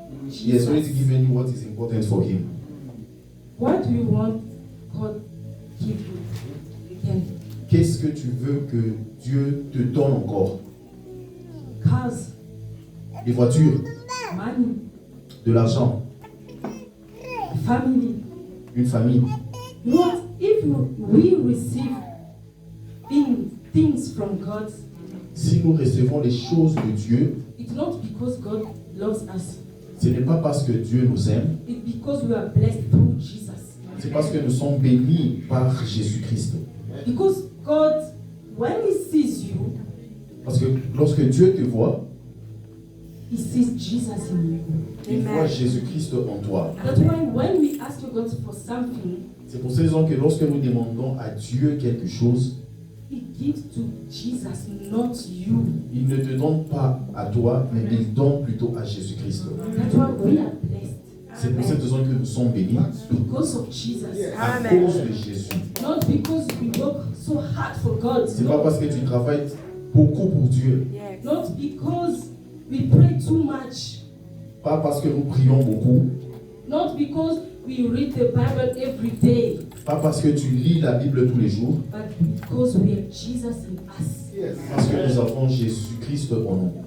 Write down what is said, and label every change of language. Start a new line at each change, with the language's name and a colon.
English: he has already given you what is important for him. What do you want God to give you again?
French: Qu'est-ce que tu veux que Dieu te donne encore?
English: Cars,
French: Des voitures,
English: money,
French: de l'argent,
English: family.
French: une famille.
English: You know what? If we receive things from God,
French: Si nous recevons les choses de Dieu,
English: it's not because God loves us.
French: ce n'est pas parce que Dieu nous aime,
English: It's because we are blessed through Jesus.
French: c'est parce que nous sommes bénis par Jésus-Christ.
English: Because God, when He sees you,
French: Parce que lorsque Dieu te voit,
English: He sees Jesus in you.
French: il voit Jésus-Christ en toi.
English: That's why when we ask God for something,
French: C'est pour ces raisons que lorsque nous demandons à Dieu quelque chose,
English: He gives to Jesus, not you.
French: il ne te donne pas à toi, mais il donne plutôt à Jésus-Christ.
English: That's why we are blessed.
French: C'est pour cette raison que nous sommes bénis
English: Because of Jesus.
French: à cause de Jésus.
English: Not because we work so hard for God.
French: C'est pas parce que tu travailles beaucoup pour Dieu,
English: Not because we pray too much.
French: pas parce que nous prions beaucoup,
English: Not because we read the Bible every day.
French: pas parce que tu lis la Bible tous les jours,
English: But because we have Jesus in us.
French: parce que nous avons Jésus-Christ en nous.